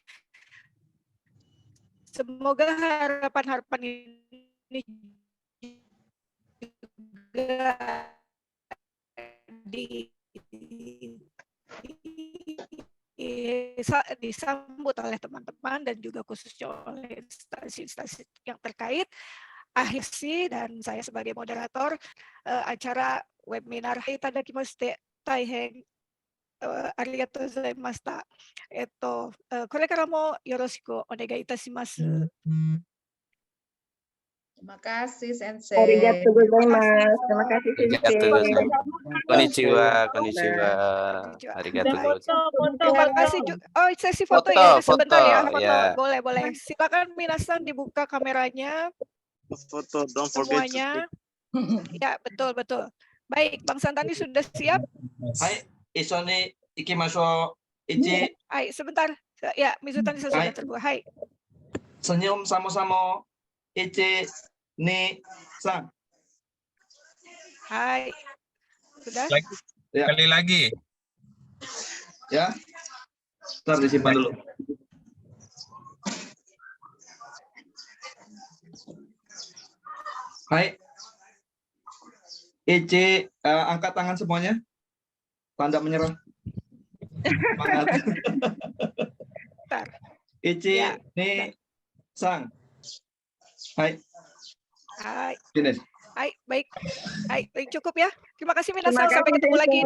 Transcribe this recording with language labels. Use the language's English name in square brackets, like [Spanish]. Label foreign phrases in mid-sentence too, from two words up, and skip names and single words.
[Indonesian] Semoga harapan-harapan ini juga disambut oleh teman-teman dan juga khususnya oleh instansi-instansi yang terkait. Akhir sih, dan saya sebagai moderator acara webinar [Japanese] いただきまして大変ありがとうございました. これからもよろしくお願いいたします。 [Indonesian] Terima kasih Sensei. [Japanese] ありがとうございます. [Indonesian] Terima kasih [Japanese] Arigatou [Indonesian] Sensei. [Japanese] gozaimasu. こんにちは、こんにちは。ありがとうございます. [Indonesian] Terima kasih juga. Oh, sesi foto ya, sebentar ya. Foto, ya. boleh. Silakan minasan dibuka kameranya. Foto, [English] don't forget to [Indonesian] Semuanya. Ya, betul. Baik, Bang Santani sudah siap? [Japanese] はい、いそね いきましょう。いち, [Indonesian] Hai, sebentar. Ya, Mizutani sudah terbuka. Hai. senyum sama-sama. Ichi, ni, sang. Hai. Sudah? Ya. Sekali lagi. Ya. Ntar disimpan dulu. Hai. Ichi, angkat tangan semuanya. Tanda menyerah. Semangat. Ichi, Ya, ni, sang. Hai. Hai. Finish. Hai, baik. Hai, cukup ya. Terima kasih Terima minasan. Sampai kasih, ketemu lagi Sensei. di